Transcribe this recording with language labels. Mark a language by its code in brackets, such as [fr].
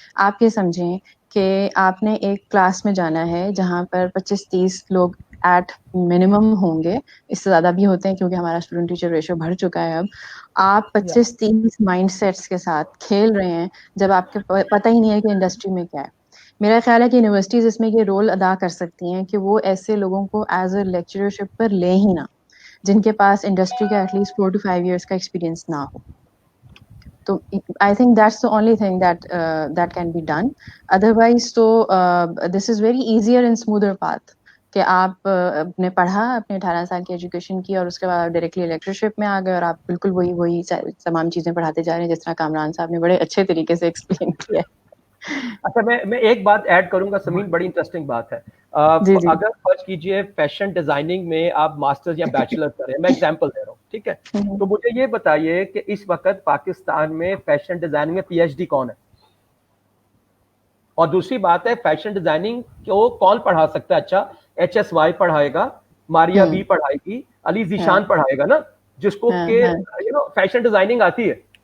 [ur] آپ یہ سمجھیں کہ آپ نے ایک کلاس میں جانا ہے جہاں پر 25-30 لوگ ایٹ منیمم ہوں گے, اس سے زیادہ بھی ہوتے ہیں کیونکہ ہمارا اسٹوڈنٹ ٹیچر ریشو بڑھ چکا ہے. اب آپ 25-30 مائنڈ سیٹس کے ساتھ کھیل رہے ہیں جب آپ کے پتہ ہی نہیں ہے کہ انڈسٹری میں کیا ہے. میرا خیال ہے کہ یونیورسٹیز اس میں یہ رول ادا کر سکتی ہیں کہ وہ ایسے لوگوں کو ایز اے لیکچررشپ پر لیں ہی نہ جن کے پاس انڈسٹری کا ایٹ لیسٹ [en] 4 to 5 years [ur] کا ایکسپیرینس نہ ہو. [en] تو I think that's the only thing that can be done. [ur] Otherwise تو [en] this is very easier and smoother path [ur] کہ آپ نے پڑھا اپنے 18 سال کی ایجوکیشن کی اور اس کے بعد ڈائریکٹلی لیکچرشپ میں آ گئے اور آپ بالکل وہی تمام چیزیں پڑھاتے جا رہے ہیں جس طرح کامران صاحب نے بڑے اچھے طریقے سے ایکسپلین کیا ہے. اچھا میں ایک بات ایڈ کروں گا سمین, بڑی انٹرسٹنگ بات ہے. اگر فرض کیجئے فیشن ڈیزائننگ میں آپ ماسٹرز یا بیچلر کریں, میں ایگزامپل دے رہا ہوں, ٹھیک ہے, تو مجھے یہ بتائیے کہ اس وقت پاکستان میں فیشن ڈیزائننگ میں پی ایچ ڈی کون ہے؟ اور دوسری بات ہے فیشن ڈیزائننگ کو کون پڑھا سکتا ہے؟ اچھا HSY پڑھائے گا, ماریا بی پڑھائے گی, علی ذیشان پڑھائے گا نا, جس کو کہ فیشن ڈیزائننگ آتی ہے.